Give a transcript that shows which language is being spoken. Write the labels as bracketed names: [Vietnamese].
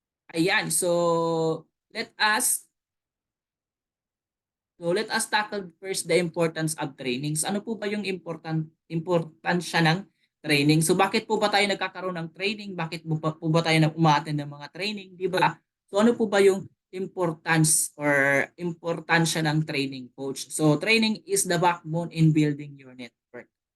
[English] Ayan, let us let us tackle first the importance of trainings. [Filipino] Ano po ba yung importansya ng training? So bakit po ba tayo nagkakaroon ng training? Bakit po ba tayo umaattend ng mga training, di ba? So ano po ba yung importance or importansya ng training, coach? [English] So training is the backbone in building your network.